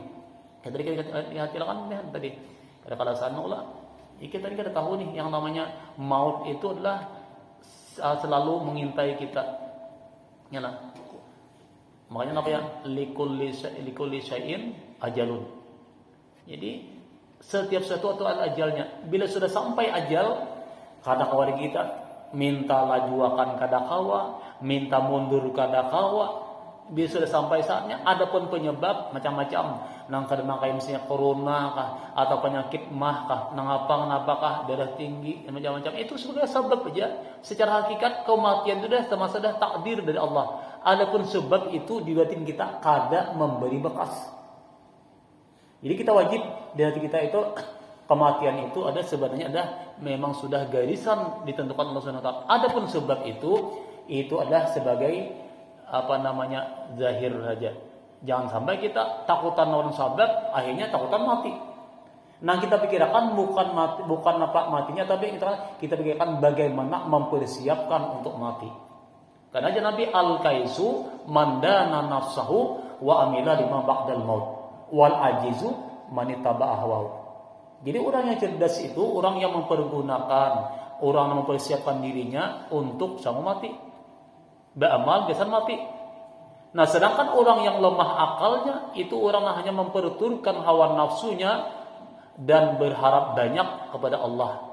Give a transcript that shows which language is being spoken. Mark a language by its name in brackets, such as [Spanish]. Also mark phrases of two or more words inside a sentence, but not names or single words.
[Indonesian] Tadi kita kan tadi ada kalasan Allah. Kita tadi kita tahu nih yang namanya maut itu adalah selalu mengintai kita. Yalah. Makanya apa ya? [Arabic] لكل شيء أجل. [Indonesian] Jadi setiap sesuatu ada ajalnya. [Banjar] Bila sudah sampai ajal, kada kawa kita minta lajuakan kada kawa, minta mundur kada kawa. [Indonesian] Bila sudah sampai saatnya, ada pun penyebab macam-macam. [Banjar] Nang kada kayak misalnya corona kah, atau penyakit mah kah, nang apakah darah tinggi, macam-macam. [Indonesian] Itu sebagai sebab aja. Secara hakikat kematian itu sudah takdir dari Allah. Adapun sebab itu di batin kita kada memberi bekas. Jadi kita wajib di hati kita itu kematian itu ada sebenarnya memang sudah garisan ditentukan Allah [Arabic] سبحانه وتعالى. [Indonesian] Adapun sebab itu adalah sebagai zahir saja. [Banjar] Jangan sampai kita takutan lawan sebab akhirnya takutan mati. [Indonesian] Nah, kita pikirkan bukan matinya, tapi kita pikirkan bagaimana mempersiapkan untuk mati. Karena aja [Arabic] Nabi الكيس من دان نفسه وعمل لما بعد الموت والعاجز من اتبع هواه. [Indonesian] Jadi orang yang cerdas itu orang yang mempergunakan, orang yang mempersiapkan dirinya untuk sama mati. Beramal kesan mati. Nah, sedangkan orang yang lemah akalnya itu orang yang hanya memperturutkan hawa nafsunya dan berharap banyak kepada Allah.